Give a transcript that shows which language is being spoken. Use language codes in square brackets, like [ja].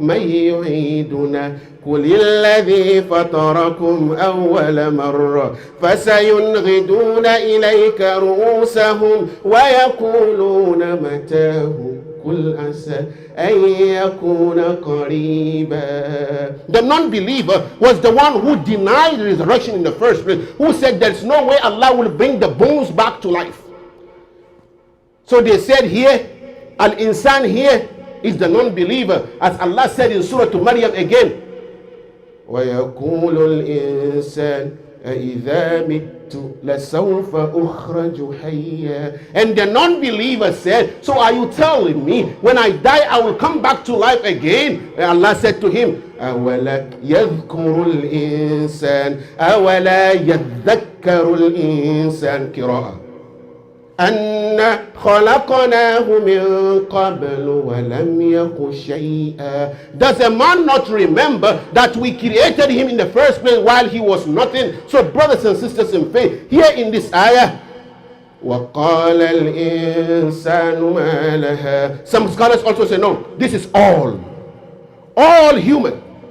[ar] يعيدنا قل الذي فطركم أول مرة فسينغضون إليك رؤوسهم ويقولون متاه قل عسى أن يكون قريبا. [en] The non-believer was the one who denied the resurrection in the first place, who said there's no way Allah will bring the bones back to life. So they said here, Al-Insan here is the non-believer, as Allah said in Surah to Maryam again, [ar] وَيَقُولُ الْإِنسَانُ أَإِذَا مِتُّ لَسَوْفَ أُخْرَجُ حَيًّا. [en] And the non-believer said, so are you telling me when I die I will come back to life again? And Allah said to him, [ar] أَوَلَا يَذْكُرُ الْإِنسَانُ أَوَلَا يَذَّكَّرُ الْإِنسَانُ قراءة أَنَّا خَلَقْنَاهُ مِنْ قَبْلُ وَلَمْ يَكُ شَيْئًا. [en] Does a man not remember that we created him in the first place while he was nothing? So brothers and sisters in faith, here in this ayah, [ar] وَقَالَ الْإِنسَانُ مَا لَهَا. [en] Some scholars also say, no, this is all human.